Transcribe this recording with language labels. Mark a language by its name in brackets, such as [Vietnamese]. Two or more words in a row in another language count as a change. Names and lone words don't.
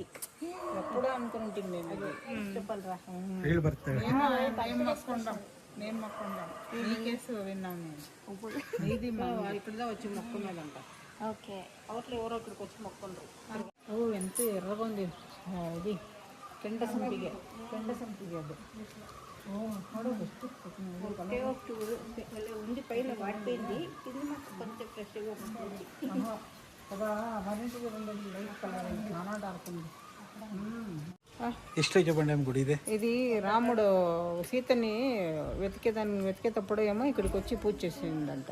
[Telugu] ఎప్పుడూ అనుకుంటుంది నేను చెప్పాలరా. టైం మొక్కుంటాం, నేను మొక్కుంటాం. ఈ కేసు విన్నాం నేను. ఇది ఇక్కడదా వచ్చి మొక్కున్నదంట. ఓకే అవట్లో ఎవరో ఇక్కడికి వచ్చి మొక్కుండ్రు. ఓ ఎంత ఎర్రగా ఉంది ఇది. [Kannada] ಕೆಂಡ ಸಂಪಿಗೆ ಅದು [Telugu] ఉంది పైన వాడిపోయింది. ఇది మాకు కొంచెం ఫ్రెష్గా ఉంటుంది. ಎಷ್ಟು చెప్పండి గుడి ఇది? ఇది రాముడు సీతని వెతికేటప్పుడు ఏమో ఇక్కడికి వచ్చి పూజ చేసిందంట.